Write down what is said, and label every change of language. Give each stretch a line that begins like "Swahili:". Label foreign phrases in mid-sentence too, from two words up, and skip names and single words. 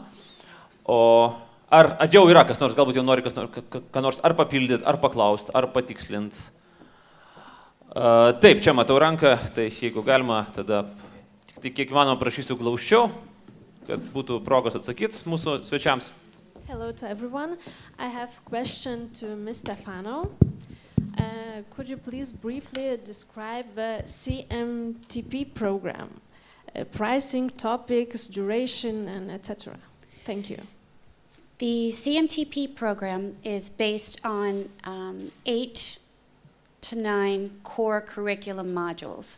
Lithuanian: Ar jau yra kas nors, galbūt jau nori ką nors ar papildyti, ar paklausti, ar patikslinti. Taip, čia matau ranką, tai jeigu galima, tada tik kiek įmanoma prašysiu glausčiau, kad būtų progos atsakyti mūsų svečiams.
English: Hello to everyone. I have a question to Ms. Stephano. Could you please briefly describe the CMTP program? Pricing, topics, duration, and etc. Thank you. The CMTP program is based on 8 to 9 core curriculum modules.